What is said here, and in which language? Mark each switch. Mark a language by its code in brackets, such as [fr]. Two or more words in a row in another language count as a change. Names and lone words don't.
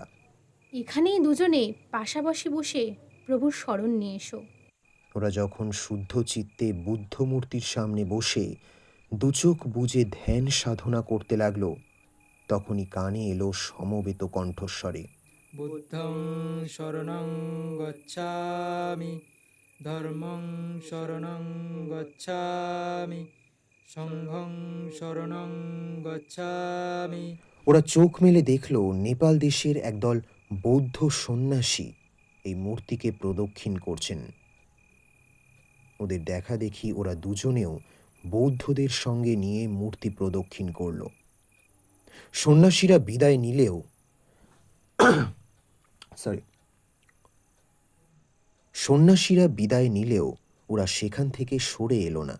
[bn] এখানেই দুজনে পাশাপাশি বসে প্রভুর শরণ নিয়ে এসো। ওরা যখন শুদ্ধ চিত্তে বুদ্ধ মূর্তির সামনে বসে দুচোখ বুজে ধ্যান সাধনা করতে লাগলো, তখনই কানে এলো সমবেত কণ্ঠস্বরে, [pi] বুদ্ধং শরণং গচ্ছামি, ধর্মং শরণং গচ্ছামি, সংঘং শরণং গচ্ছামি। [bn] ওরা চোখ মেলে দেখল নেপাল দেশের একদল বৌদ্ধ সন্ন্যাসী এই মূর্তিকে প্রদক্ষিণ করছেন। ওদের দেখা দেখি ওরা দুজনেও বৌদ্ধদের সঙ্গে নিয়ে মূর্তি প্রদক্ষিণ করল। সন্ন্যাসীরা বিদায় নিলেও ওরা সেখান থেকে সরে এলো না।